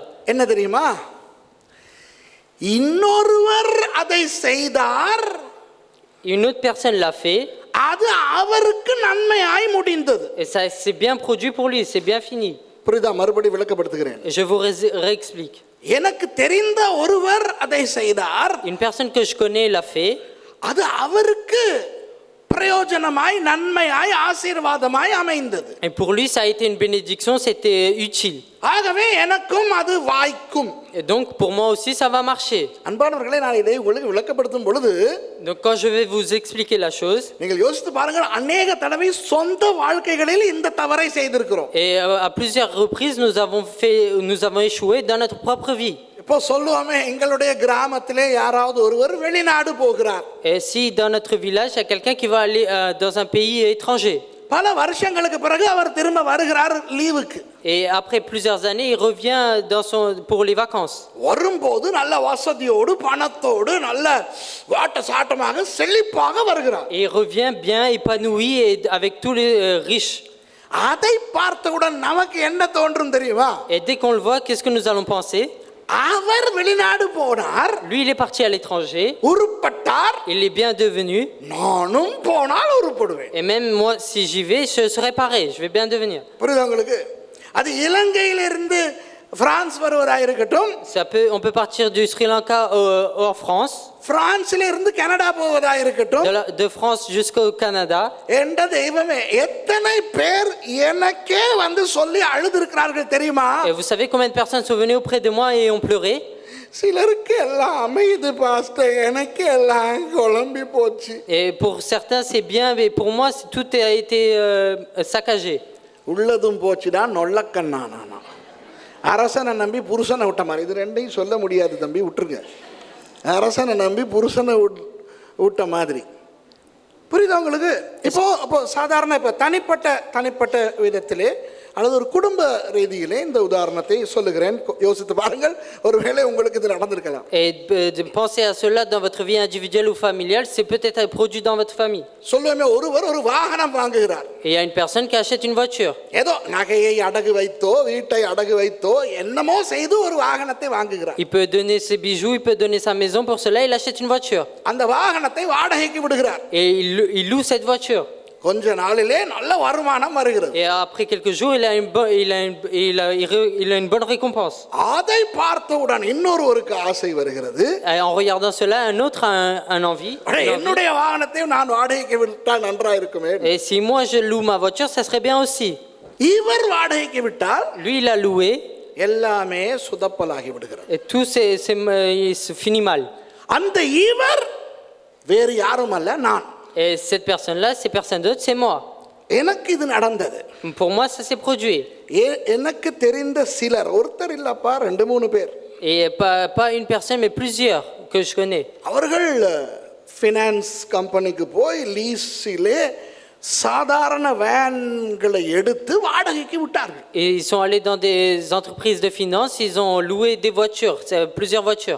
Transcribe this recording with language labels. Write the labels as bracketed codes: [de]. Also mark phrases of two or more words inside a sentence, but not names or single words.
[ta] என்ன தெரியுமா, இன்னொருவர் அதை செய்தார், [fr] Une autre personne l'a fait, [ta] அது அவருக்கு நன்மையாய் முடிந்தது. [fr] et ça c'est bien produit pour lui, c'est bien fini. [ta] புரியுதா? மறுபடி விளக்கப்படுத்துகிறேன். [fr] Et je vous réexplique. [ta] எனக்கு தெரிந்த ஒருவர் அதை செய்தார், [fr] Une personne que je connais l'a fait, [ta] அது அவருக்கு பிரயோஜனமாய் நன்மையாய் ஆசீர்வாதமாய் அமைந்தது. [fr] et pour lui ça a été une bénédiction, c'était utile. [ta] ஆகவே எனக்கும் அது வாய்க்கும். [fr] Et donc pour moi aussi ça va marcher. [ta] அன்பானவர்களே, நான் இதை உங்களுக்கு விளக்கப்படுத்தும் பொழுது [fr] Donc quand je vais vous expliquer la chose, [ta] நீங்கள் யோசித்து பாருங்கள், அநேக தடவை சொந்த வாழ்க்கைகளில் இந்த தவறை செய்திருக்கிறோம். [fr] et à plusieurs reprises nous avons échoué dans notre propre vie. [ta] இப்போ சொல்லுவோமே, எங்களுடைய கிராமத்திலே யாராவது ஒருவர் வெளிநாடு போகிறார். [fr] Et si dans notre village il y a quelqu'un qui va aller dans un pays étranger, [ta] பல வருஷங்களுக்கு பிறகு அவர் திரும்ப வருகிறார் லீவுக்கு. [fr] et après plusieurs années il revient pour les vacances, [ta] வரும்போது நல்ல வசதியோடு பணத்தோடு நல்ல வாட்ட சாட்டமாக செழிப்பாக வருகிறார். [fr] et il revient bien épanoui et avec tous les riches. [ta] அதை பார்த்தவுடன் நமக்கு என்ன தோன்றும் தெரியுமா? [fr] Et dès qu'on le voit, qu'est-ce que nous allons penser? [ta] அவர் வெளிநாடு போனார், [fr] Lui il est parti à l'étranger, [ta] உருப்பட்டார், [fr] il est bien devenu, [ta] நானும் போனால் உருப்படுவேன். [fr] et même moi si j'y vais je serai pareil, je vais bien devenir. [ta] புரியுதா உங்களுக்கு? அது இலங்கையிலிருந்து பிரான்ஸ் வருவதாக இருக்கட்டும், [fr] On peut partir du Sri Lanka en France, [ta] பிரான்ஸ்ல இருந்து கனடா போவதாக இருக்கட்டும். [fr] de France jusqu'au Canada. [ta] என்ற தெய்வமே, எத்தனை பேர் எனக்கே வந்து சொல்லி அழுதிருக்கிறார்கள் தெரியுமா? [fr] Et vous savez combien de personnes sont venues auprès de moi et ont pleuré? [ta] சிலருக்கு எல்லாம் அமையுது பாஸ்டர், எனக்கு எல்லாம் குழம்பி போச்சு. [fr] Et pour certains c'est bien, mais pour moi tout a été saccagé. [ta] உள்ளதும் போச்சுடா நொல்லக்கண்ணானா. அரசனை நம்பி புருஷனை விட்ட மாதிரி, இது ரெண்டையும் சொல்ல முடியாது தம்பி, விட்டுருங்க. அரசனை நம்பி புருஷனை விட்ட மாதிரி. புரியுதா உங்களுக்கு? இப்போ சாதாரண இப்போ தனிப்பட்ட விதத்திலே அல்லது ஒரு குடும்ப ரீதியிலே இந்த உதாரணத்தை சொல்லுகிறேன், யோசித்து பாருங்கள், ஒருவேளை உங்களுக்கு இது நடந்திருக்கலாம். [fr] Et de penser à cela dans votre vie individuelle ou familiale, c'est peut-être produit dans votre famille. [ta] சொல்லுவேமே, ஒருவர் ஒரு வாகனம் வாங்குகிறார். [fr] Et il y a une personne qui achète une voiture. [ta] ஏதோ நகையை அடகு வைத்தோ வீட்டை அடகு வைத்தோ என்னமோ செய்து ஒரு வாகனத்தை வாங்குகிறார். [fr] Il peut donner ses bijoux, il peut donner sa maison, pour cela il achète une voiture. [ta] அந்த வாகனத்தை வாடகைக்கு விடுகிறார். [fr] Et il loue cette voiture. [ta] கொஞ்ச நாளிலே நல்ல வருமானம் வருகிறது. [fr] Et après quelques jours il a une bonne récompense. [ta] அதை பார்த்தவுடன் இன்னொருவருக்கு ஆசை வருகிறது. [fr] Et en regardant cela, un autre a un envie. [ta] என்னுடைய வாகனத்தை நான் வாடகைக்கு விட்டால் நன்றா இருக்குமே. [fr] Et si moi je loue ma voiture, ça serait bien aussi. [ta] இவர் வாடகைக்கு விட்டால் [fr] Lui il a loué. [ta] எல்லாமே சுதப்பலாகி விடுகிறது. [fr] Et tout se finit mal. [ta] அந்த இவர் வேறு யாரும் அல்ல, நான். [fr] Et cette personne-là, ces personnes d'autres, c'est moi. [ta] எனக்கு இது நடந்தது. [fr] Pour moi, ça s'est produit. [ta] எனக்கு தெரிந்த சிலர், ஒருத்தர் இல்லப்பா, 2-3 பேர், [fr] Et pas une personne, mais plusieurs que je connais. [ta] அவர்கள் [en] finance company [ta] போய் லீஸிலே சாதாரண வேன்களை எடுத்து வாடகைக்கு விட்டார்கள். [fr] Et ils sont allés dans des entreprises de finance, ils ont loué des voitures, plusieurs voitures.